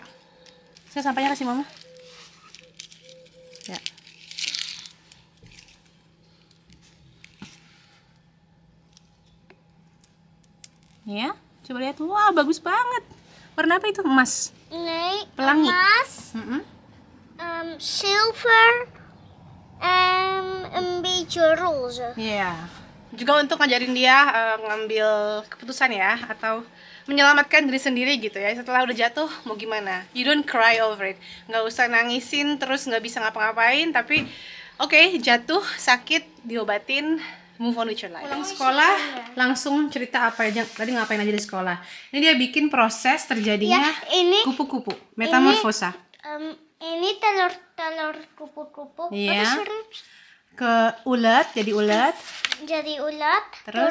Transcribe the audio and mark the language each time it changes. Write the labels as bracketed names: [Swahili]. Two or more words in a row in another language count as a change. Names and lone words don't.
[Indonesian] Saya sampainya kasih mama. Ya. Ya, coba lihat. Wah, bagus banget. Warna apa itu? Emas. [Dutch] Nee, [Indonesian] Pelangi. emas, [Dutch] zilver en een beetje roze. [Indonesian] Iya. Juga untuk ngajarin dia ngambil keputusan ya, atau menyelamatkan diri sendiri gitu ya. Setelah udah jatuh mau gimana? [English] You don't cry over it. [Indonesian] Nggak usah nangisin terus nggak bisa ngapa-ngapain, tapi oke, jatuh, sakit, diobatin, [English] move on with your life. [Indonesian] Pulang sekolah langsung cerita apa aja tadi, ngapain aja di sekolah. Ini dia bikin proses terjadinya Ya, ini kupu-kupu, metamorfosa. Ini telur kupu-kupu. Iya. Apa sih? Ke ulet, jadi ulet, Jadi ulat.